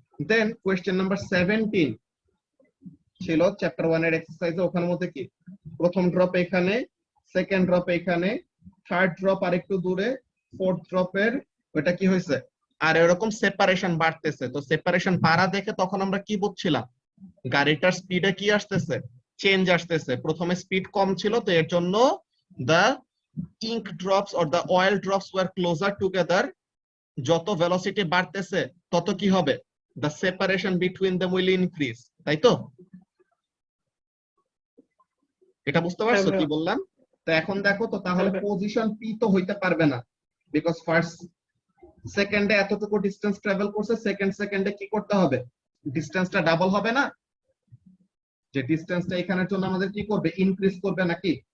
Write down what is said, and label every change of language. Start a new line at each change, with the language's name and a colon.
Bangla: দেন question number 17 ছিল chapter 1 এর এক্সারসাইজে, ওখানের মধ্যে কি প্রথম ড্রপ এখানে, সেকেন্ড ড্রপ এখানে, থার্ড ড্রপ আরেকটু দূরে, ফোর্থ ড্রপের ওটা কি হয়েছে, আর এরকম সেপারেশন বাড়তেছে। তো সেপারেশন বাড়া দেখে তখন আমরা কি বুঝছিলাম, গাড়িটার স্পিডে কি আসতেছে, চেঞ্জ আসতেছে। প্রথমে স্পিড কম ছিল, তো এর জন্য
English: the ink drops or the oil drops were closer together.
Bangla: যত ভেলোসিটি বাড়তেছে তত কি হবে,
English: the separation between them will increase,
Bangla: তাই তো? এটা বুঝতে পারছো কি বললাম? তো এখন দেখো, তো তাহলে পজিশন পি তো হইতে পারবে না, বিকজ ফার্স্ট সেকেন্ডে এতটুকু ডিসটেন্স ট্রাভেল করছে, সেকেন্ড সেকেন্ডে কি করতে হবে, ডিসটেন্সটা ডাবল হবে না, যে ডিসটেন্সটা এখানের জন্য আমাদের কি করবে, ইনক্রিজ করবে নাকি?